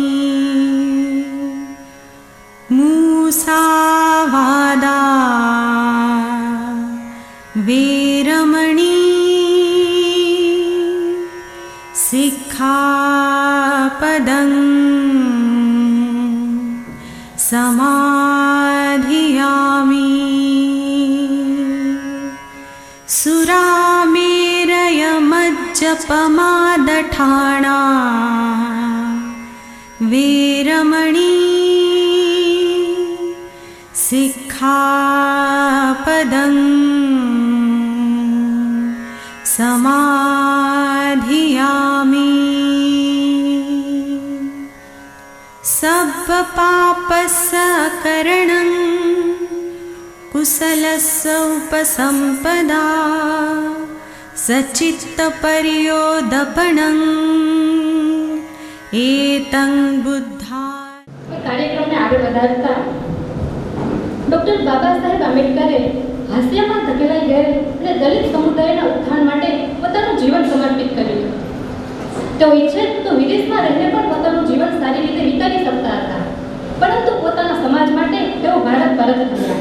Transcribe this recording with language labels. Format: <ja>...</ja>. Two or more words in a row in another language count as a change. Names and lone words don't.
<pi>મુસાવાદા વીરમણી, સિક્ખાપદં સમાધિયામિ. સુરામેરય जपमादठाणा वीरमणी सिक्खापदं समाधियामि सब्बपापसकरणं कुशलस्य उपसम्पदा सचित्तपर्योदपणं एतं बुद्धा।</pi> <gu>કાર્યક્રમને આગળ વધારતા ડૉક્ટર બાબા સાહેબ આંબેડકરે હાસ્યમાં ધકેલાઈ ગયેલ અને દલિત સમુદાયના ઉત્થાન માટે પોતાનું જીવન સમર્પિત કર્યું. તેઓ ઈચ્છે તો વિદેશમાં રહીને પણ પોતાનું જીવન સારી રીતે વિતાવી શકતા હતા, પરંતુ પોતાના સમાજ માટે તેઓ ભારત પરત ફર્યા.</gu>